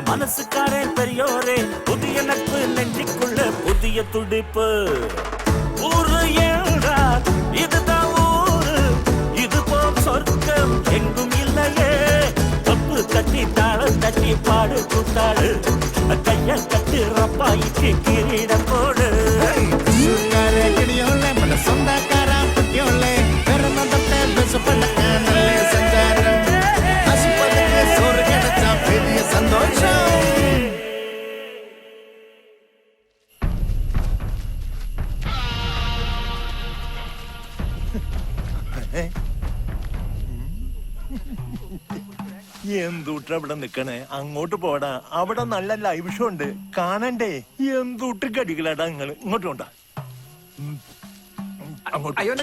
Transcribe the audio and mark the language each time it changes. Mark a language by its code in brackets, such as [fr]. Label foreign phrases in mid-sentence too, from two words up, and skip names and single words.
[ta] மனசுக்காரன் பெரியோரு புதிய நட்பு நெஞ்சிக்குள்ள புதிய துடிப்பு ஊரு என்றால் இதுதான் ஊரு இது போல் சொர்க்கம் எங்கும் இல்லையே தப்பு தட்டி தாளம் தட்டி பாடு கூத்தாடு கைய கட்டு ரப்பாய்க்கு கிரீடம் போடு [ml] തൃശ്ശൂർക്കാരെ ഗടിയോളെ നമ്മുടെ സ്വന്തക്കാരാം കുട്ടിയോളെ പിറന്ന തൊട്ടേ വിശപ്പടക്കാൻ നല്ല സഞ്ചാരം ആശുപത്രിക്ക് [ta] சோறு கிடச்ச பெரிய சந்தோஷம் [ml] എന്തുട്ട് അവിടെ നിക്കണേ അങ്ങോട്ട് പോടാ അവിടെ നല്ല ലൈവ് ഷോ ഉണ്ട് കാണണ്ടേ എന്തുട്ട് കടികളാടാ നിങ്ങൾ ഇങ്ങോട്ട് കൊണ്ടാ അങ്ങോട്ട്